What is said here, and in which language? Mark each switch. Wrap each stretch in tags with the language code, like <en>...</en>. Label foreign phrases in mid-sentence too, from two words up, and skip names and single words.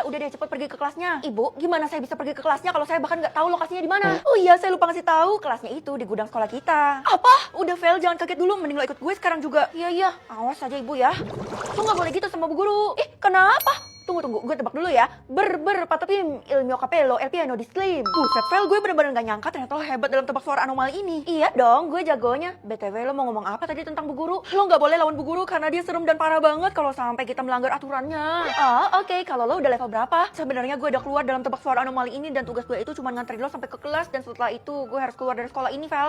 <id>Udah deh cepet pergi ke kelasnya. Ibu, gimana saya bisa pergi ke kelasnya kalau saya bahkan nggak tahu lokasinya di mana? Oh iya saya lupa ngasih tahu. Kelasnya itu di gudang sekolah kita. Apa? Udah Vel, jangan kaget dulu. Mending lo ikut gue sekarang juga. Iya, awas aja ibu ya. Lo nggak boleh gitu sama bu guru. Ih, kenapa? Tunggu, gue tebak dulu ya.</id> <it>Patapim, il mio capello, el piano di slim.</it> <id>Buset Vel, gue bener-bener gak nyangka ternyata lo hebat dalam tebak suara anomali ini. Iya dong, gue jagonya. BTW lo mau ngomong apa tadi tentang bu guru? Lo nggak boleh lawan bu guru karena dia serem dan parah banget kalau sampai kita melanggar aturannya. Oke. Kalau lo udah level berapa? Sebenarnya gue udah keluar dalam tebak suara anomali ini dan tugas gue itu cuma nganterin lo sampai ke kelas dan setelah itu gue harus keluar dari sekolah ini, Vel.</id>